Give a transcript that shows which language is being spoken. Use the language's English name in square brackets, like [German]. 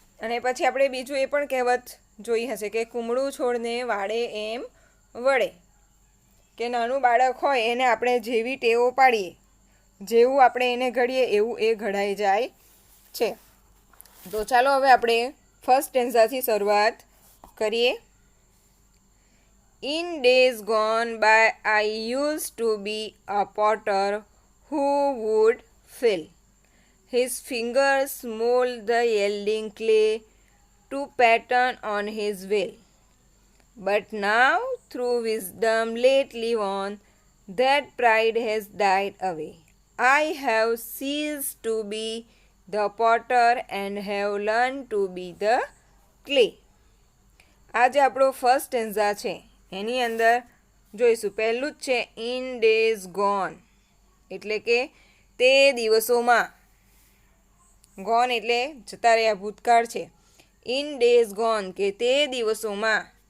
[Gujarati] અને પછી આપણે બીજું એ પણ કહેવત જોઈ હશે કે કુમળું છોડને વાળે એમ વળે, કે નાનું બાળક હોય એને આપણે જેવી ટેવો પાડીએ, જેવું આપણે એને ઘડીએ એવું એ ઘડાઈ જાય છે. તો ચાલો હવે આપણે ફર્સ્ટ સ્ટેન્ઝાથી શરૂઆત કરીએ. [English] In days gone by I used to be a potter who would fill his fingers mold the yielding clay to pattern on his will. But now through wisdom lately won, that pride has died away. I have ceased to be the potter and have learned to be the clay. [Gujarati] આ જે આપણો first સ્ટેન્ઝા છે એની અંદર જોઈશું. પહેલું જ છે in days gone, એટલે કે તે દિવસોમાં. ગોન એટલે જતા રહ્યા, ભૂતકાળ છે. ઇન ડેઝ ગોન કે તે દિવસોમાં.